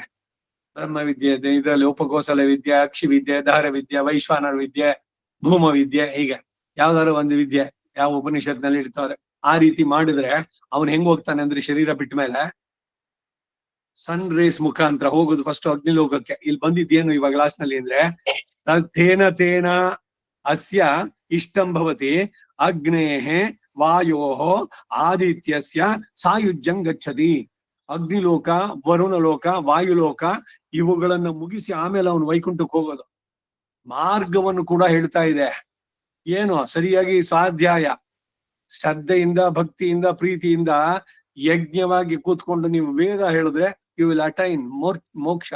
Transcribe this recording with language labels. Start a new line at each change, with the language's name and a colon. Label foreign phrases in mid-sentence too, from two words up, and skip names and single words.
Kannada: ಬ್ರಹ್ಮ ವಿದ್ಯೆ ಇದೆ, ಇದರಲ್ಲಿ ಉಪಕೋಸಲ ವಿದ್ಯೆ, ಅಕ್ಷಿ ವಿದ್ಯೆ, ದಾರ ವಿದ್ಯೆ, ವೈಶ್ವಾನರ ವಿದ್ಯೆ, ಭೂಮ ವಿದ್ಯೆ, ಹೀಗೆ ಯಾವ್ದಾದ್ರು ಒಂದು ವಿದ್ಯೆ ಯಾವ ಉಪನಿಷತ್ನಲ್ಲಿ ಇಡ್ತಾರೆ. ಆ ರೀತಿ ಮಾಡಿದ್ರೆ ಅವನ್ ಹೆಂಗ್ ಹೋಗ್ತಾನೆ ಅಂದ್ರೆ ಶರೀರ ಬಿಟ್ಟ ಮೇಲೆ
English: sun rays
Kannada: ಮುಖಾಂತರ ಹೋಗುದು ಫಸ್ಟ್ ಅಗ್ನಿಲೋಕಕ್ಕೆ. ಇಲ್ಲಿ ಬಂದಿದ್ದೇನು ಇವಾಗ ಲಾಸ್ಟ್ ನಲ್ಲಿ ಅಂದ್ರೆ
Sanskrit: ತೇನ ತೇನ ಅಸ್ಯ ಇಷ್ಟಂ ಭವತಿ ಅಗ್ನೇಃ ವಾಯೋಃ ಆದಿತ್ಯಸ್ಯ ಸಾಯುಜ್ಯಂ ಗಚ್ಚತಿ.
Kannada: ಅಗ್ನಿಲೋಕ, ವರುಣ ಲೋಕ, ವಾಯುಲೋಕ ಇವುಗಳನ್ನ ಮುಗಿಸಿ ಆಮೇಲೆ ಅವನು ವೈಕುಂಠಕ್ಕೆ ಹೋಗೋದು. ಮಾರ್ಗವನ್ನು ಕೂಡ ಹೇಳ್ತಾ ಇದೆ. ಏನು ಸರಿಯಾಗಿ ಸ್ವಾಧ್ಯಾಯ ಶ್ರದ್ಧೆಯಿಂದ, ಭಕ್ತಿಯಿಂದ, ಪ್ರೀತಿಯಿಂದ ಯಜ್ಞವಾಗಿ ಕೂತ್ಕೊಂಡು ನೀವು ವೇದ ಹೇಳಿದ್ರೆ
English: you will attain moksha.